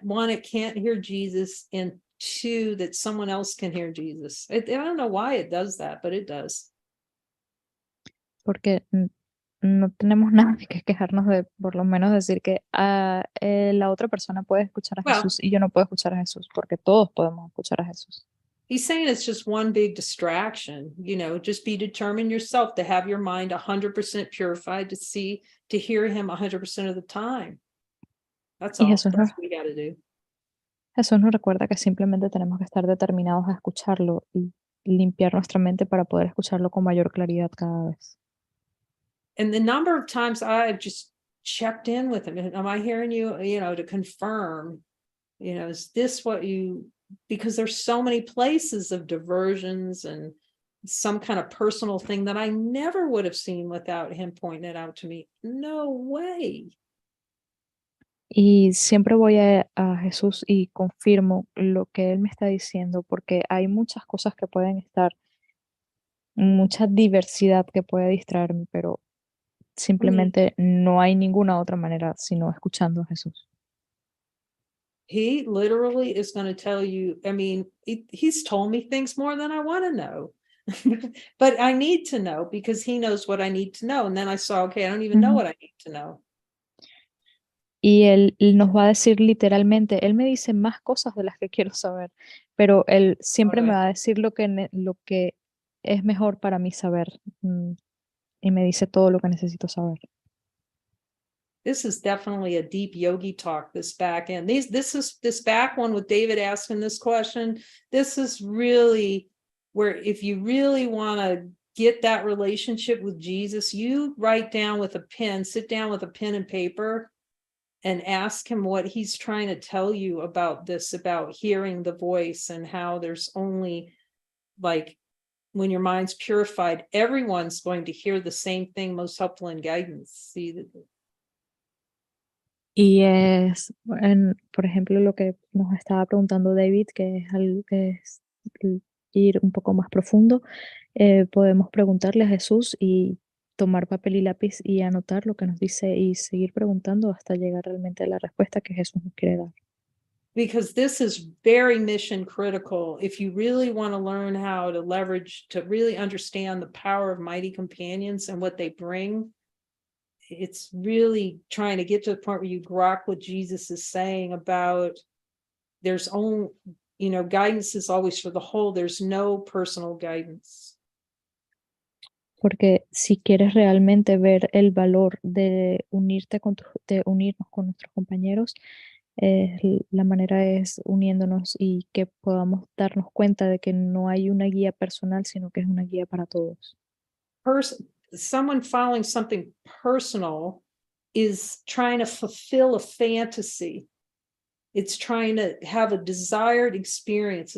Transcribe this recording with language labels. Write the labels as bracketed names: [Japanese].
[English] One, it can't hear Jesus, and two, that someone else can hear Jesus. I don't know why it does that, but it does. [Spanish] Porque no tenemos nada que quejarnos de, por lo menos decir que la otra persona puede escuchar a Jesús y yo no puedo escuchar a Jesús, porque todos podemos escuchar a Jesús. [English] He's saying it's just one big distraction, you know, just be determined yourself to have your mind 100% purified to hear him 100% of the time. That's all. That's what we got to do. [Spanish] Jesús nos recuerda que simplemente tenemos que estar determinados a escucharlo y limpiar nuestra mente para poder escucharlo con mayor claridad cada vez. [English] And the number of times I've just checked in with him, am I hearing you, you know, to confirm, you know, is this what you, because there's so many places of diversions and some kind of personal thing that I never would have seen without him pointing it out to me. No way. [Spanish] Y siempre voy a Jesús y confirmo lo que Él me está diciendo, porque hay muchas cosas que pueden estar, mucha diversidad que puede distraerme, pero simplemente no hay ninguna otra manera sino escuchando a Jesús. [English] He literally is going to tell you, I mean, he's told me things more than I want to know. But I need to know because he knows what I need to know. And then I saw, okay, I don't even know Ujú. what I need to know. [Spanish] Y él nos va a decir literalmente, Él me dice más cosas de las que quiero saber, pero Él siempre me [English] Okay. [Spanish] va a decir lo que es mejor para mí saber, y me dice todo lo que necesito saber. [English] This is definitely a deep yogi talk, this back end. This back one with David asking this question, this is really where if you really want to get that relationship with Jesus, you write down with a pen, sit down with a pen and paper and ask him what he's trying to tell you about this, about hearing the voice and how there's only like when your mind's purified, everyone's going to hear the same thing, most helpful in guidance. See, [Spanish] Y es, por ejemplo, lo que nos estaba preguntando David, que es algo que es ir un poco más profundo, podemos preguntarle a Jesús y tomar papel y lápiz y anotar lo que nos dice y seguir preguntando hasta llegar realmente a la respuesta que Jesús nos quiere dar. [English] because this is very mission critical. If you really want to learn how to leverage, to really understand the power of mighty companions and what they bring, it's really trying to get to the point where you grok what Jesus is saying about there's only, guidance is always for the whole. There's no personal guidance. [Spanish] Porque si quieres realmente ver el valor de de unirnos con nuestros compañeros, la manera es uniéndonos y que podamos darnos cuenta de que no hay una guía personal, sino que es una guía para todos. [English] Someone following something personal is trying to fulfill a fantasy. It's trying to have a desired experience.